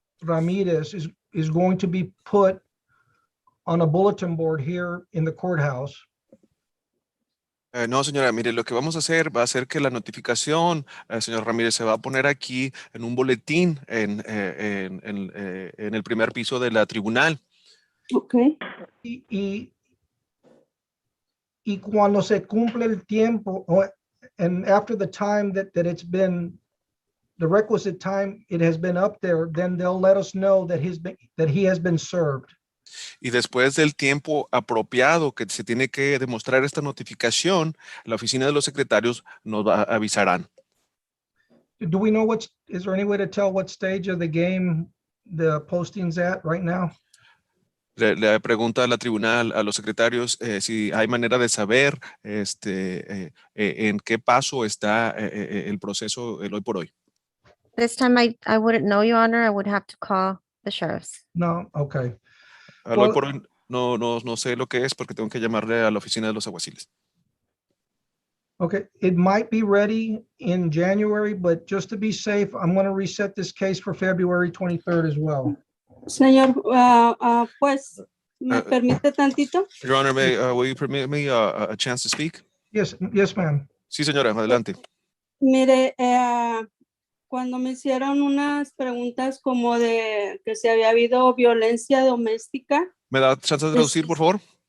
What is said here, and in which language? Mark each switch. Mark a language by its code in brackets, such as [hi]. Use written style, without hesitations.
[en] Ramirez is going to be put on a bulletin board here in the courthouse. [es] No, señora, mire, lo que vamos a hacer va a ser que la notificación, señor Ramírez, se va a poner aquí en un boletín en el primer piso de la tribunal. [en] Okay. [es] Y cuando se cumple el tiempo, [en] and after the time that it's been, the requisite time it has been up there, then they'll let us know that he has been served. [es] Y después del tiempo apropiado que se tiene que demostrar esta notificación, la oficina de los secretarios nos avisarán. [en] Do we know is there any way to tell what stage of the game the posting's at right now? [es] Le pregunta a la tribunal, a los secretarios, si hay manera de saber en qué paso está el proceso hoy por hoy. [en] This time I wouldn't know, Your Honor. I would have to call the sheriffs. No, okay. [es] Hoy [en] Well- [es] por hoy no sé lo que es porque tengo que llamarle a la oficina de los alguaciles. [en] Okay, it might be ready in January, but just to be safe, I'm going to reset this case for February 23rd as well. [es] Señor, pues, ¿me permite tantito? [en] Your Honor, will you permit me a chance to speak? Yes, ma'am. [es] Sí, señora, adelante. Mire, cuando me hicieron unas preguntas como de que si había habido violencia doméstica, ¿Me da chance de traducir, por favor?